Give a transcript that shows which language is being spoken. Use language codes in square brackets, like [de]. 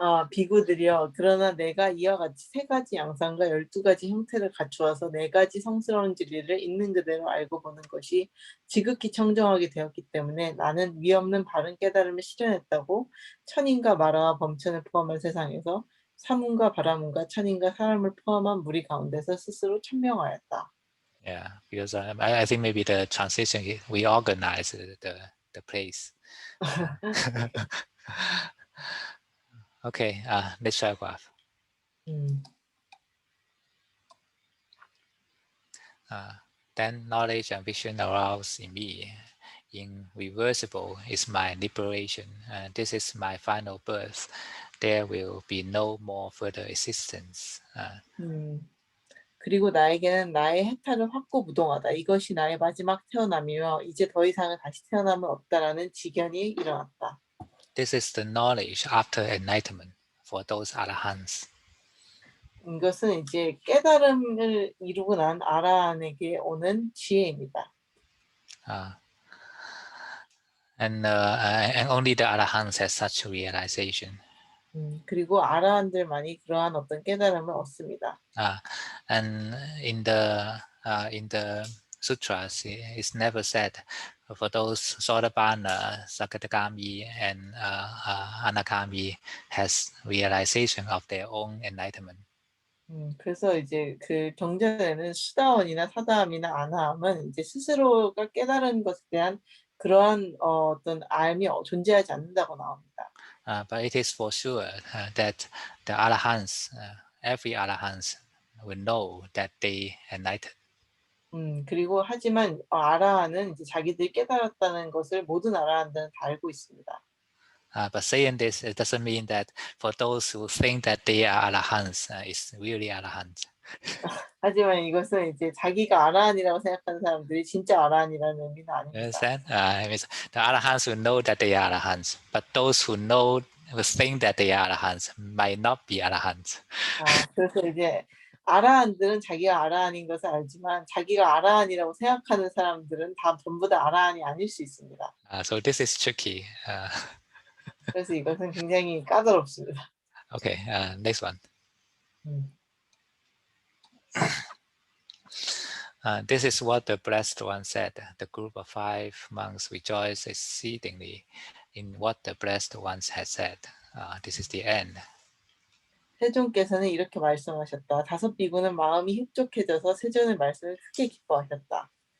[ko] 비구들이여 그러나 내가 이와 같이 세 가지 양상과 12가지 형태를 갖추어서 네 가지 성스러운 진리를 있는 그대로 알고 보는 것이 지극히 청정하게 되었기 때문에 나는 위없는 바른 깨달음을 실현했다고 천인과 마라와 범천을 포함한 세상에서 사문과 바라문과 천인과 사람을 포함한 무리 가운데서 스스로 천명하였다. [en] Yeah, because I think maybe the translation we organize the place. Okay, next paragraph. Then knowledge and vision arouse in me. Irreversible is my liberation. This is my final birth. There will be no more further existence. [ko] 그리고 나에게는 나의 해탈은 확고부동하다. 이것이 나의 마지막 태어남이며 이제 더 이상은 다시 태어남은 없다라는 지견이 일어났다. [en] This is the knowledge after enlightenment for those arahants. [ko] 이것은 이제 깨달음을 이루고 난 아라한에게 오는 지혜입니다. [en] And only the arahants has such realization. [ko] 그리고 아라한들만이 그러한 어떤 깨달음을 얻습니다. [en] And in the sutras, it's never said for those Sotapanna, Sakadagami, and Anagami has realization of their own enlightenment. [ko] 그래서 이제 그 경전에는 수다원이나 사다함이나 아나함은 이제 스스로가 깨달은 것에 대한 그러한 어떤 알미 존재하지 않는다고 나옵니다. [en] But it is for sure that the arahants, every arahants, will know that they enlightened. [ko] 그리고 하지만 아라한은 이제 자기들이 깨달았다는 것을 모든 아라한들은 다 알고 있습니다. [en] But saying this, it doesn't mean that for those who think that they are arahants, it's really arahants. [ko] 하지만 이것은 이제 자기가 아라한이라고 생각하는 사람들이 진짜 아라한이라는 의미는 아닙니다. [en] Understand? It means the arahants will know that they are arahants, but those who think that they are arahants might not be arahants. [ko] 그래서 이제 아라한들은 자기가 아라한인 것을 알지만 자기가 아라한이라고 생각하는 사람들은 다 전부 다 아라한이 아닐 수 있습니다. [en] So this is tricky. [ko] 그래서 이것은 굉장히 까다롭습니다. [en] Okay, next one. This is what the blessed one said. The group of 5 monks rejoiced exceedingly in what the blessed ones had said. This is the end. [ko] 세존께서는 이렇게 말씀하셨다. 5 비구는 마음이 흡족해져서 세존의 말씀을 크게 기뻐하셨다.